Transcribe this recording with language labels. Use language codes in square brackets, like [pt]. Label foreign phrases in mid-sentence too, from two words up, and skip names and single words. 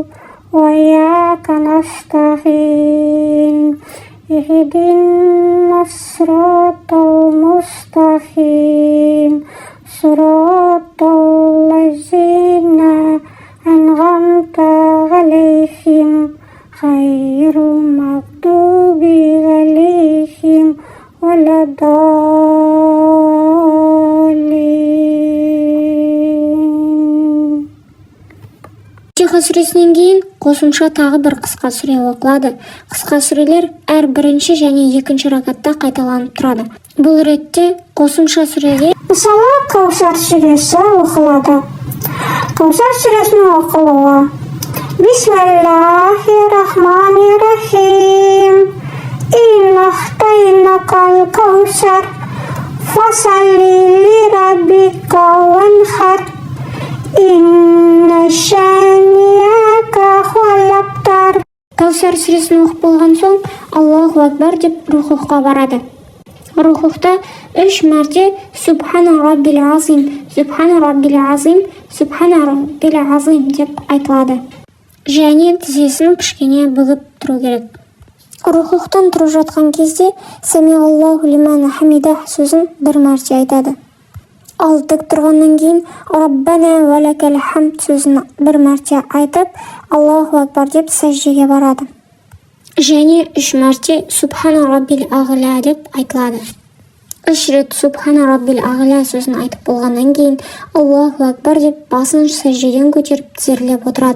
[ar] وإياك نستعين اهدنا الصراط المستقيم صراط الذين أنعمت عليهم غير المغضوب عليهم ولا الضالين. [kk] Фатиха сүресінен кейін қосымша тағы бір қысқа сүре оқылады. Қысқа сүрелер әр бірінші және екінші ракатта қайталанып тұрады. Бұл ретте қосымша сүреге мысалы Каусар сүресі оқылады. Каусар сүресінің оқылуы. [ar] بسم الله الرحمن الرحيم. إنا أعطيناك الكوثر. فصل لربك وانحر. إن شانئك هو الأبتر. [kk] Каусар сүресін оқып болған соң [ar] الله أكبر [kk] деп рухуққа барады. Рухуқта 3 мәрте [ar] سبحان ربي العظيم, سبحان ربي العظيم, سبحان ربي العظيم [kk] деп айтылады. Және тізесін кішкене бүгіп тұру керек. Рухуқтан тұрып жатқан кезде [ar] سمع الله لمن حمده [kk] сөзін 1 мәрте айтады. Ал тік тұрғаннан кейін [ar] ربنا ولك الحمد [kk] сөзін 1 мәрте айтып, [ar] الله أكبر [kk] деп сәждеге барады. Және 3 мәрте [ar] سبحان ربي الأعلى [kk] деп айтылады. 3 рет [ar] سبحان ربي الأعلى [kk] сөзін айтып болғаннан кейін [ar] الله أكبر [kk] деп басын сәждеден көтеріп тізерлеп отырады.